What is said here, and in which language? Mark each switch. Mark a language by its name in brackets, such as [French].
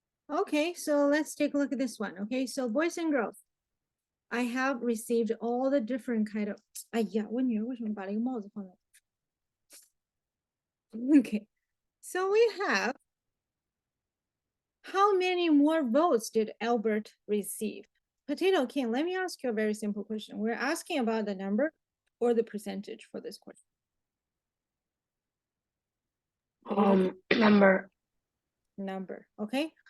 [English] Okay, so let's take a look at this one. Okay, so boys and girls, I have received all the different kind of. [Chinese] 哎呀，我女儿为什么把那个帽子放在？ [English] Okay, so we have. How many more votes did Albert receive? Potato King, let me ask you a very simple question. We're asking about the number or the percentage for this question. Number. Number, okay?